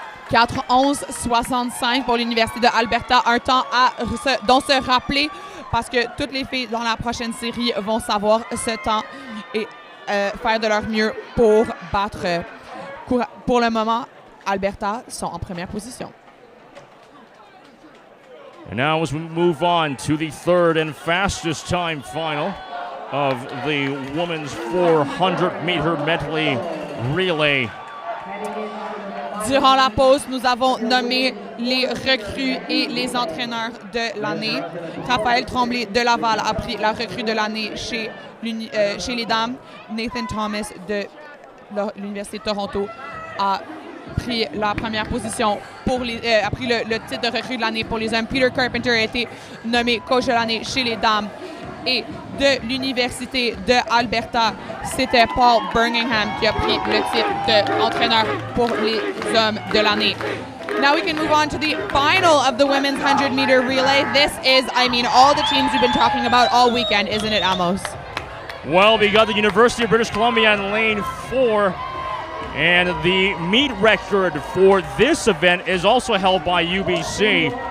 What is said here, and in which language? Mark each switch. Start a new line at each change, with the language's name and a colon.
French: 4:11.65 pour l'Université de Alberta. Un temps dont se rappeler parce que toutes les filles dans la prochaine série vont savoir ce temps et faire de leur mieux pour battre. Pour le moment, Alberta sont en première position.
English: And now as we move on to the third and fastest time final of the women's 400-meter medley relay.
French: Durant la pause, nous avons nommé les recrues et les entraîneurs de l'année. Raphaël Tremblay de Laval a pris la recrue de l'année chez les dames. Nathan Thomas de l'Université de Toronto a pris la première position a pris le titre de recrue de l'année pour les hommes. Peter Carpenter a été nommé coach de l'année chez les dames. Et de l'Université de Alberta, c'était Paul Birmingham qui a pris le titre d'entraîneur pour les hommes de l'année.
English: Now we can move on to the final of the women's 100-meter relay. This is, all the teams we've been talking about all weekend, isn't it, Amos? Well, we got the University of British Columbia in lane 4. And the meet record for this event is also held by UBC.